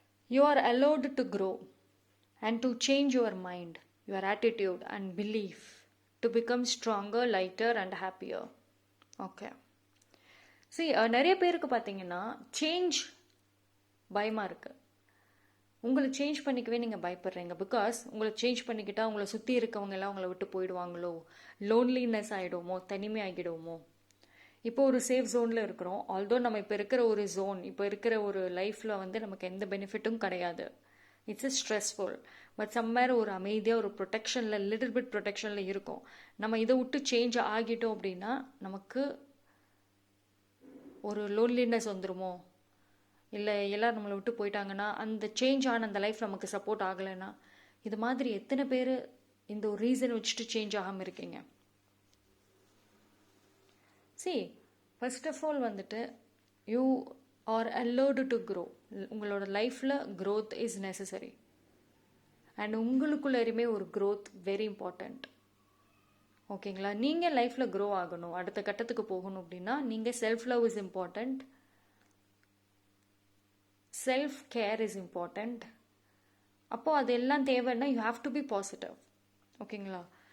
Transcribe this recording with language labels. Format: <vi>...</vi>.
<en>You are allowed to grow and to change your mind, your attitude and belief to become stronger, lighter and happier. Okay.</en> <ta>See, நிறைய பேருக்கு பார்த்தீங்கன்னா change பயமாக இருக்குது. உங்களை change பண்ணிக்கவே நீங்கள் பயப்படுறீங்க. பிகாஸ் உங்களை சேஞ்ச் பண்ணிக்கிட்டா உங்களை சுற்றி இருக்கவங்க எல்லாம் உங்களை விட்டு போயிடுவாங்களோ, லோன்லினஸ் ஆகிடுவோமோ, தனிமை ஆகிடுவோமோ. இப்போ ஒரு சேஃப் ஜோனில் இருக்கிறோம். ஆல்தோ நம்ம இப்போ இருக்கிற ஒரு ஜோன், இப்போ இருக்கிற ஒரு லைஃப்பில் வந்து நமக்கு எந்த பெனிஃபிட்டும் கிடையாது.</ta> <en>It's stressful.</en> <ta>பட் சம்மேர் ஒரு அமைதியாக ஒரு ப்ரொடெக்ஷனில்,</ta> <en>little bit</en> <ta>ப்ரொடெக்ஷனில் இருக்கும். நம்ம இதை விட்டு சேஞ்ச் ஆகிட்டோம் அப்படின்னா நமக்கு ஒரு லோன்லினஸ் வந்துடுமோ, இல்லை எல்லோரும் நம்மளை விட்டு போயிட்டாங்கன்னா, அந்த சேஞ்ச் ஆன அந்த லைஃப் நமக்கு சப்போர்ட் ஆகலைன்னா, இது மாதிரி எத்தனை பேர் இந்த ஒரு ரீசன் வச்சுட்டு சேஞ்ச் ஆகாமல் இருக்கீங்க?</ta> <en>See, first of all வந்துட்டு you are allowed to grow.</en> <ta>உங்களோட லைஃப்பில்</ta> <en>growth is necessary.</en> <ta>அண்ட் உங்களுக்குள்ளேயுமே ஒரு</ta> <en>growth very important.</en> <ta>ஓகேங்களா? நீங்கள் லைஃப்பில் க்ரோ ஆகணும், அடுத்த கட்டத்துக்கு போகணும் அப்படின்னா நீங்கள்</ta> <en>self love is important,</en> <ta>self care is important. அப்போது அது எல்லாம் தேவைன்னா</ta> <en>You have to be positive.</en> <ta>ஓகேங்களா?</ta>